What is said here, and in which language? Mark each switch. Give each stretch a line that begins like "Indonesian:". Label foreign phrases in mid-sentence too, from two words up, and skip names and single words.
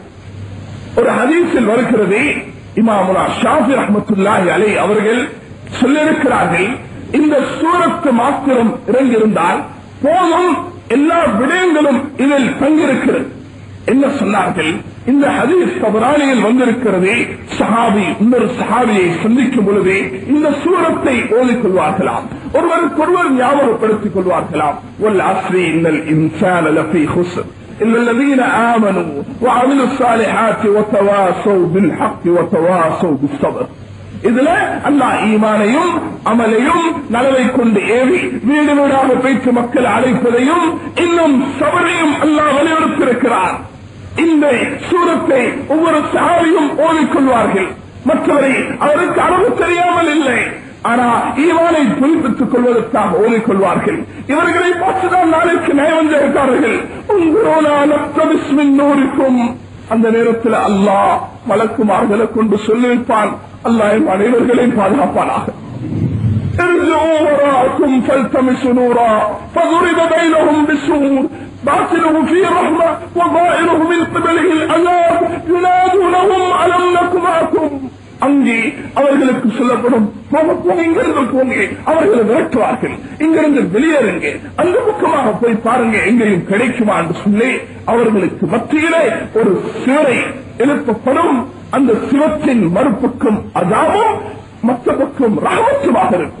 Tamil: ஒரு ஹதீஸில் வருகிறது, இமாமுனா ஷாஃபி
Arabic: رحمة الله عليه
Tamil: அவர்கள் சொல்லியிருக்கிறார்கள், இந்த சூரத்து மாத்திரம் இறங்கியிருந்தால் போதும், எல்லா விடயங்களும் இதில் தங்கியிருக்கிறது. என்ன சொன்னார்கள்? இந்த ஹதீஸ் தபரானியில் வந்திருக்கிறது. சஹாபி இன்னொரு சஹாபியை சந்திக்கும் பொழுது இந்த சூரத்தை ஓதிக்கொள்வார்களாம், ஒருவருக்கொருவர் ஞாபகப்படுத்திக் கொள்வார்களாம்.
Arabic: والعصر إن الإنسان لفي خسر إلا الذين آمنوا وعملوا الصالحات وتواصوا بالحق وتواصوا بالصبر.
Tamil: இதுல அல்லாஹ் ஈமானையும் அமலையும் நலவை கொண்டு ஏவி வீடு வீடாக பேச்சு மக்கள் அழைப்பதையும் இன்னும் சபரையும் அல்லாஹ் வலியுறுத்தியிருக்கிறார். இந்த சூரத்தை ஒவ்வொரு சஹாபியும் ஓதிக்கொள்வார்கள். மற்றவரை அவருக்கு அளவு தெரியாமல் இல்லை, ஆனா ஈமானை புதுப்பித்துக் கொள்வதற்காக ஓதிக்கொள்வார்கள். இவர்களை பார்த்துதான் நாளைக்கு நயவஞ்சகக்காரர்கள் நூறிக்கும் அந்த நேரத்தில் அல்லாஹ் மலக்குமார்களை கொண்டு சொல்லியிருப்பான், அல்லாஹ் அனைவர்களையும் பாதுகாப்பானாக.
Arabic: باطنه في رحمة وظاهره من قبله العذاب ينادونهم ألم نكن معكم.
Tamil: அங்கே அவர்களுக்கு சொல்லப்படும், இங்கிருந்து போங்க, அவர்களை விரட்டுவார்கள், இங்கிருந்து வெளியேறுங்க, அந்த பக்கமாக போய் பாருங்க எங்கேயும் கிடைக்குமா என்று சொல்லி அவர்களுக்கு மத்தியிலே ஒரு சிவரை எழுப்பப்படும். அந்த சிவத்தின் மறுபக்கம் அதாவும் மற்ற பக்கம் ரஹமத்துமாக இருக்கும்.